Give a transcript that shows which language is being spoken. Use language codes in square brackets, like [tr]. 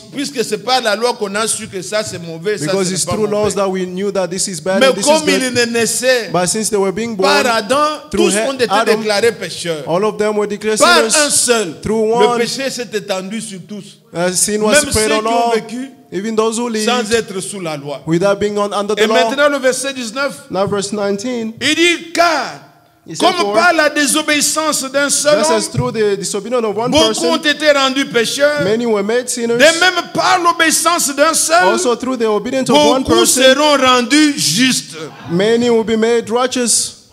[fr] puisque c'est pas la loi qu'on a su que ça c'est mauvais, ça [en] because [fr] c'est [en] it's [fr] pas [en] through laws [fr] mauvais. [en] that we knew that this is bad [fr] Mais [en] and this is [fr] comme [en] good. [fr] ils ne naissaient [en] But since they were being born, [fr] par Adam, [en] through [fr] tous ont été [en] Adam, [fr] déclarés pécheurs. [en] all of them were declared [fr] Par un [en] sinners. [fr] seul, [en] Through [fr] le [en] one, [fr] péché s'est étendu sur tous, [en] sin was [fr] même [en] spread [fr] ceux [en] on [fr] qui ont [en] all, [fr] vécu [en] even those who [fr] sans [en] lived [fr] être sous la loi. [en] without being under [fr] Et [en] the law. [fr] maintenant le verset 19, [en] Now verse 19, [fr] il dit car [en] he said, [fr] comme par la désobéissance d'un seul [en] just [fr] homme, [en] as through the disobedience of one [fr] beaucoup ont [en] person, [fr] été rendus pécheurs, [en] many were made sinners, [fr] de même par l'obéissance d'un seul, [en] also through the obedience of one [fr] beaucoup [en] person, [fr] seront rendus justes. [en] many will be made righteous.